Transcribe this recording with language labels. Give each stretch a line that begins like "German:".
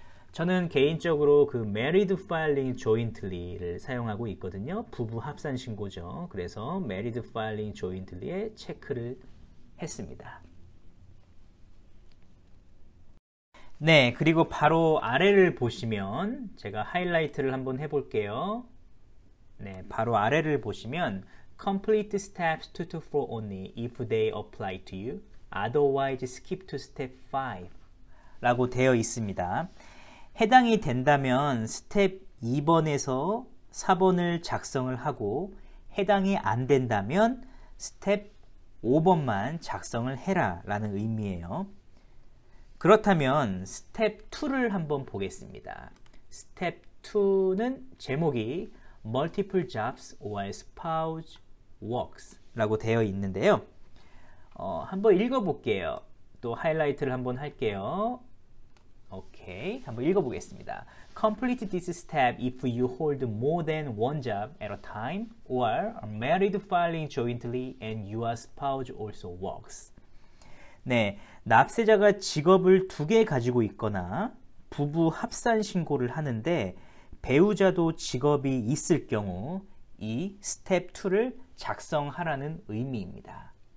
Korean: 저는 개인적으로 그 married filing jointly를 사용하고 있거든요. 부부 합산 신고죠. 그래서 married filing jointly에 체크를 했습니다. 네, 그리고 바로 아래를 보시면 제가 하이라이트를 한번 해볼게요. 네, 바로 아래를 보시면
English: complete steps 2 to 4 only if they apply to you. Otherwise skip to step 5
Korean: 라고 되어 있습니다. 해당이 된다면 스텝 2번에서 4번을 작성을 하고, 해당이 안 된다면 스텝 5번만 작성을 해라 라는 의미예요. 그렇다면 스텝 2를 한번 보겠습니다. 스텝 2는 제목이 Multiple Jobs or Spouse Works 라고 되어 있는데요. 한번 읽어볼게요. 또 하이라이트를 한번 할게요. 오케이, 한번 읽어보겠습니다.
English: Complete this step if you hold more than one job at a time or are married filing jointly and your spouse also works.
Korean: 네, 납세자가 직업을 2개 가지고 있거나 부부 합산 신고를 하는데 배우자도 직업이 있을 경우 이 스텝 2를 작성하라는 의미입니다.